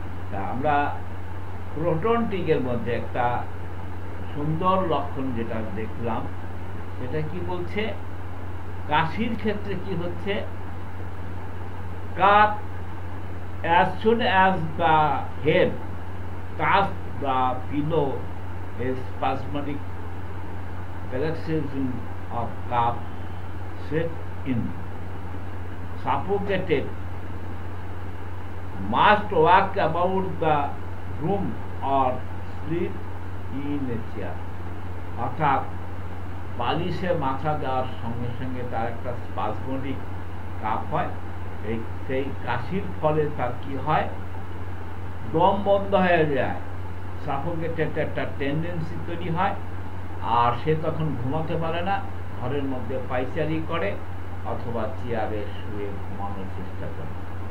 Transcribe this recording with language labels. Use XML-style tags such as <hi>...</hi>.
<bn>তা আমরা প্রোটনটিকের মধ্যে একটা সুন্দর লক্ষণ যেটা দেখলাম, সেটা কি বলছে, কাশির ক্ষেত্রে কি হচ্ছে, cup</bn> <en>as soon as the head touch the pillow, a spasmodic paroxysm of cough set in. Suffocated must walk about the room or sleep in a chair.</en> <bn>অর্থাৎ বালিশে মাথা দেওয়ার সঙ্গে সঙ্গে তার একটা স্পাজমোডিক কাপ হয়। সেই কাশির ফলে তার কি হয়, দম বন্ধ হয়ে যায়, সাফোকেটেড একটা টেন্ডেন্সি তৈরি হয়, আর সে তখন ঘুমাতে পারে না, ঘরের মধ্যে পায়চারি করে অথবা চেয়ারে শুয়ে ঘুমানোর চেষ্টা করে।</bn>